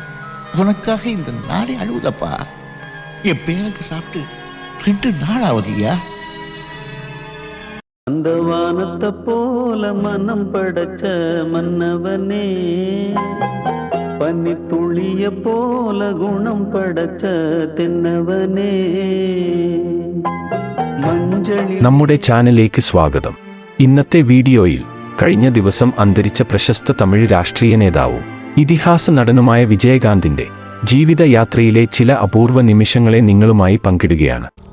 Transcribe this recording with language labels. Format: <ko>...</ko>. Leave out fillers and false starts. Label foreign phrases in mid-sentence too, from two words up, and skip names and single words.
<ta>உனக்காக இந்த நாடே அழுவுதப்பா. என் பேருக்கு சாப்பிட்டு 2 நாள் ஆகுதுயா. அந்த வானத்தை போல மனம் படைச்ச மன்னவனே, பனி துளிய போல குணம் படைச்ச தென்னவனே.</ta> <ml>നമ്മുടെ ചാനലിലേക്ക് സ്വാഗതം. ഇന്നത്തെ വീഡിയോയിൽ കഴിഞ്ഞ ദിവസം അന്തരിച്ച പ്രശസ്ത തമിഴ് രാഷ്ട്രീയ നേതാവും ഇതിഹാസ നടനുമായ വിജയകാന്തിന്റെ ജീവിതയാത്രയിലെ ചില അപൂർവ നിമിഷങ്ങളെ നിങ്ങളുമായി പങ്കിടുകയാണ്.</ml>